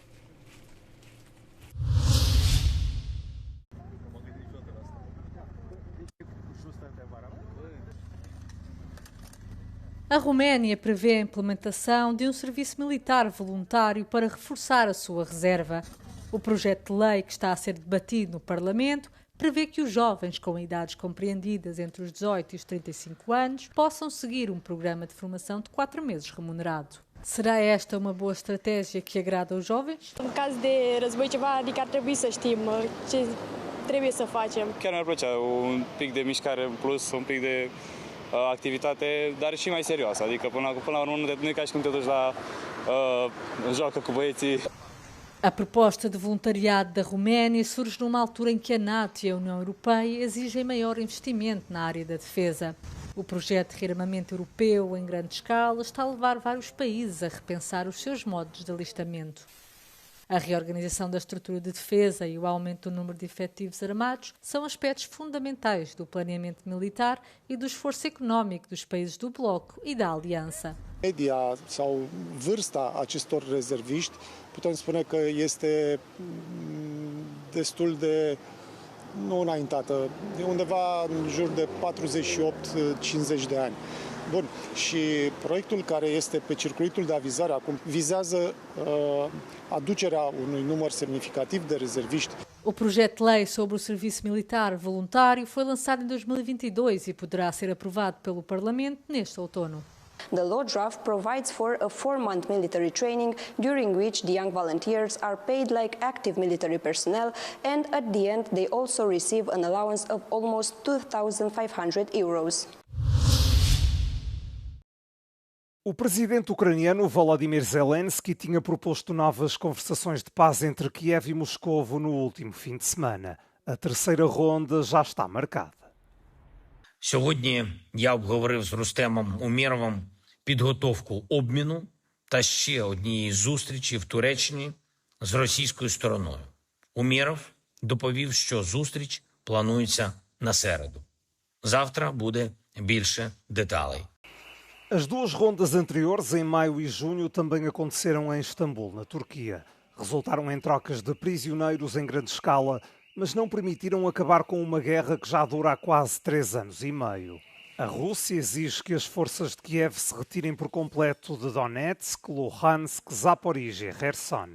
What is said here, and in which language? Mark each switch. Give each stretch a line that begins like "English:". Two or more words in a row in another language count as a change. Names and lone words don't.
Portuguese: A Roménia prevê a implementação de um serviço militar voluntário para reforçar a sua reserva. O projeto de lei que está a ser debatido no Parlamento prevê que os jovens com idades compreendidas entre os 18 e os 35 anos possam seguir um programa de formação de 4 meses remunerado. Será esta uma boa estratégia que agrada aos jovens?
Romanian: În caz de război ceva, adică ar trebui să știm ce trebuie să facem. Chiar mi-ar plăcea un pic de mișcare în plus, un pic de activitate, dar și mai serioasă. Adică până la urmă nu e ca și cum te duci la joacă cu băieții.
Portuguese: A proposta de voluntariado da Roménia surge numa altura em que a NATO e a União Europeia exigem maior investimento na área da defesa. O projeto de rearmamento europeu em grande escala está a levar vários países a repensar os seus modos de alistamento. A reorganização da estrutura de defesa e o aumento do número de efetivos armados são aspectos fundamentais do planeamento militar e do esforço económico dos países do Bloco e da Aliança.
Romanian: Media sau vârsta acestor rezerviști putem spune că este destul de nu înaintată, undeva în jur de 48-50 de ani. Bun, și proiectul care este pe circuitul de avizare acum vizează aducerea unui număr semnificativ de rezerviști.
Portuguese: O projeto de lei sobre o serviço militar voluntário foi lançado em 2022 e poderá ser aprovado pelo Parlamento neste outono.
English: The law draft provides for a 4-month military training during which the young volunteers are paid like active military personnel, and at the end they also receive an allowance of almost 2,500 euros.
Portuguese: O presidente ucraniano Volodymyr Zelensky tinha proposto novas conversações de paz entre Kiev e Moscovo no último fim de semana. A terceira ronda já está marcada.
Ukrainian: Сьогодні я обговорив з Рустемом Умєровим підготовку обміну та ще однієї зустрічі в Туреччині з російською стороною. Умєров доповів, що зустріч планується на середу. Завтра буде більше деталей.
Portuguese: As duas rondas anteriores, em maio e junho, também aconteceram em Istambul, na Turquia. Resultaram em trocas de prisioneiros em grande escala, mas não permitiram acabar com uma guerra que já dura há quase 3 anos e meio. A Rússia exige que as forças de Kiev se retirem por completo de Donetsk, Luhansk, Zaporizhia e Kherson.